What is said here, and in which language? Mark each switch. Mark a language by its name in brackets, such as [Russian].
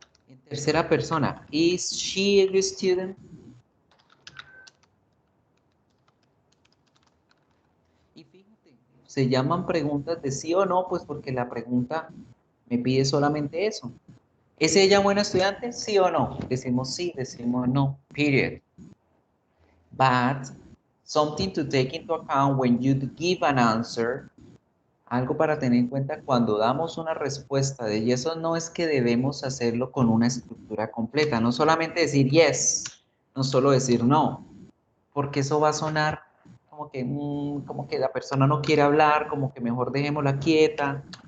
[Spanish] En tercera persona. [English] Is she a good student? [Spanish] Y fíjate, se llaman preguntas de sí o no, pues porque la pregunta me pide solamente eso. ¿Es ella buena estudiante? ¿Sí o no? Decimos sí, decimos no. [English] Period. But something to take into account when you give an answer. [Spanish] Algo para tener en cuenta cuando damos una respuesta de yes o no es que debemos hacerlo con una estructura completa. No solamente decir yes, no solo decir no, porque eso va a sonar como que la persona no quiere hablar, como que mejor dejémosla quieta.